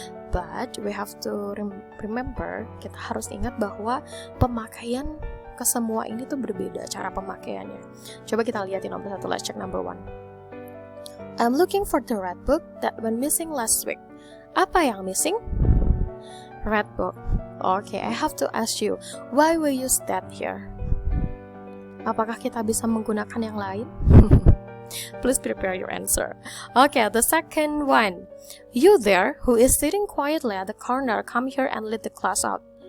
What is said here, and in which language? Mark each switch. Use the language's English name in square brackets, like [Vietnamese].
[English] But we have to remember, [Indonesian] kita harus ingat bahwa pemakaian ke semua ini tuh berbeda cara pemakaiannya. Coba kita lihat nomor satu. [English] Let's check number 1. I'm looking for the red book that went missing last week. [Indonesian] Apa yang missing? [English] Red book. Okay, I have to ask you, why we use that here? [Indonesian] Apakah kita bisa menggunakan yang lain? [English] Please prepare your answer. Okay, the second one. You there, who is sitting quietly at the corner, come here and lead the class out.